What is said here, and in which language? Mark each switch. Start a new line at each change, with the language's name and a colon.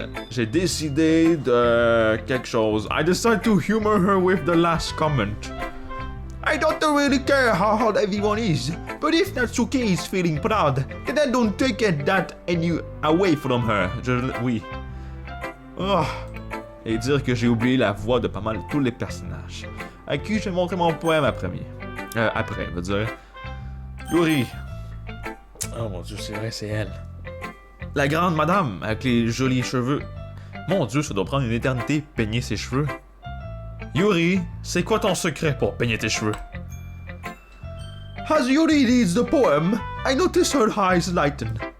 French: J'ai décidé de quelque chose.
English: I decided to humor her with the last comment. I don't really care how hard everyone is, but if Natsuki is feeling proud, then I don't take that away from her.
French: Oui. Oh. Et dire que j'ai oublié la voix de pas mal tous les personnages. À qui j'ai montré mon poème après, je veux dire. Yuri. Oh mon dieu, c'est vrai, c'est elle. La grande madame avec les jolis cheveux. Mon dieu, ça doit prendre une éternité peigner ses cheveux. Yuri, c'est quoi ton secret pour peigner tes cheveux?
English: As Yuri reads the poem, I notice her eyes lighten.